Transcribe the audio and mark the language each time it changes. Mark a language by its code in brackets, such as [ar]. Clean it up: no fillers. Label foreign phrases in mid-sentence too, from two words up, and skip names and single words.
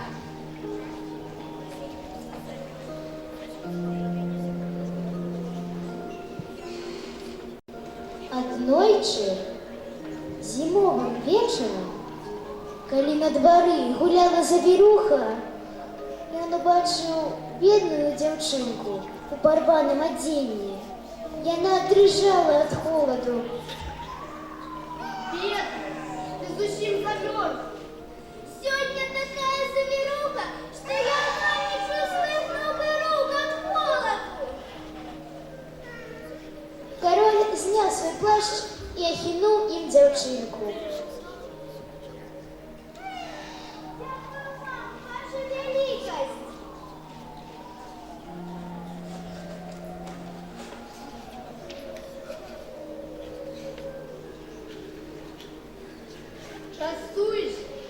[be] Аднойчы, зімовым вечарам, калі на двары гуляла завіруха, ён убачыў бедную дзяўчынку у парваным адзенні. Яна дрыжала ад холаду. Бедный, ты зусім замерз. [ru] Сегодня такая завируха, что я не чувствую ног и рук от холода. [be] Кароль зняў свой плашч і ахінуў ім дзяўчынку. Ваша великость. Частуйся.